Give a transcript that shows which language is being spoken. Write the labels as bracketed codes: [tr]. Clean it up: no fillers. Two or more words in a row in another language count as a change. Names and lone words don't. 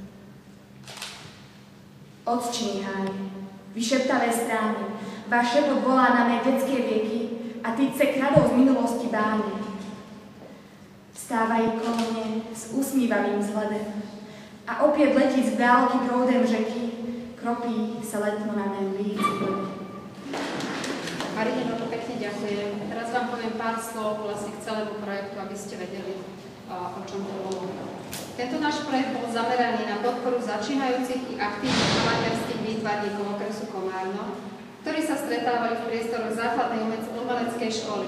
[cs] Otčný háje, vyšeptavé strány, váš šepot volá na mé dětské věky a teď se kradou z minulosti báně. Stávají kolo mě s usmívavým vzhledem a opět letí z dálky proudem řeky, kropí se letmo na mém líci. [sk] Marine, veľmi pekne ďakujem. Teraz vám poviem pár slov vlastne k celému projektu, aby ste vedeli, o čom to bolo. Tento náš projekt bol zameraný na podporu začínajúcich i aktívnych amatérskych výtvarníkov okresu Komárno, ktorí sa stretávali v priestoroch základnej umeleckej školy.